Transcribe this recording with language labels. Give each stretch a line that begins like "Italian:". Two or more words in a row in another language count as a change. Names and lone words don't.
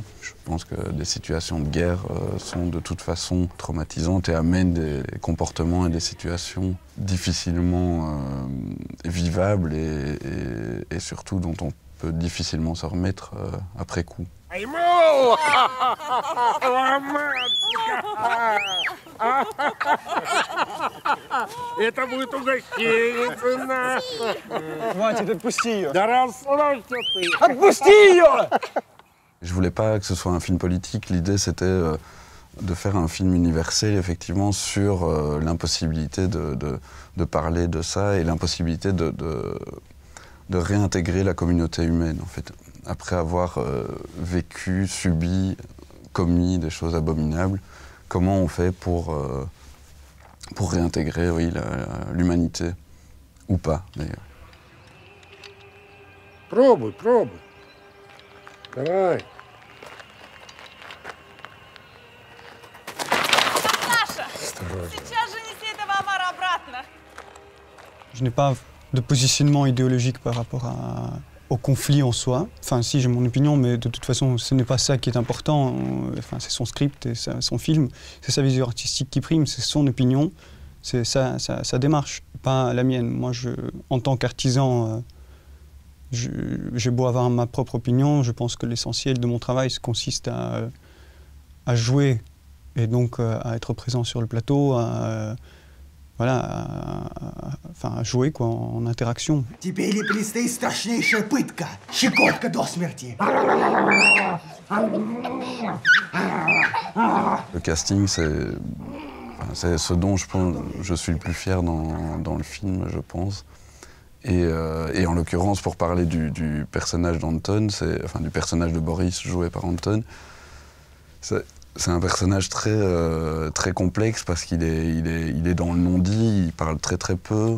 French: Je pense que des situations de guerre sont de toute façon traumatisantes et amènent des comportements et des situations difficilement vivables et surtout dont on peut difficilement se remettre après coup.
Russian: Это будет угощение. Хватит, отпусти ее. Да расслабься ты. Отпусти ее!
French: Je voulais pas que ce soit un film politique. L'idée, c'était de faire un film universel, effectivement, sur l'impossibilité de parler de ça et l'impossibilité de réintégrer la communauté humaine, en fait. Après avoir vécu, subi, commis des choses abominables, comment on fait pour réintégrer, oui, l'humanité, ou pas, d'ailleurs.
Russian: Пробуй, пробуй. Давай. Саша, сейчас же неси этого омара обратно.
French: Je n'ai pas de positionnement idéologique par rapport au conflit en soi. Enfin, si, j'ai mon opinion, mais de toute façon, ce n'est pas ça qui est important. Enfin, c'est son script et son film. C'est sa vision artistique qui prime, c'est son opinion, c'est sa démarche, pas la mienne. Moi, en tant qu'artisan, j'ai beau avoir ma propre opinion, je pense que l'essentiel de mon travail consiste à jouer et donc à être présent sur le plateau, à jouer quoi, en interaction.
Russian: Тебе или предстоит страшнейшая пытка, щекотка до смерти.
French: Le casting, c'est ce dont je suis le plus fier dans le film, je pense. Et en l'occurrence, pour parler du personnage d'Anton, enfin du personnage de Boris joué par Anton, c'est un personnage très complexe parce qu'il est dans le non-dit, il parle très peu.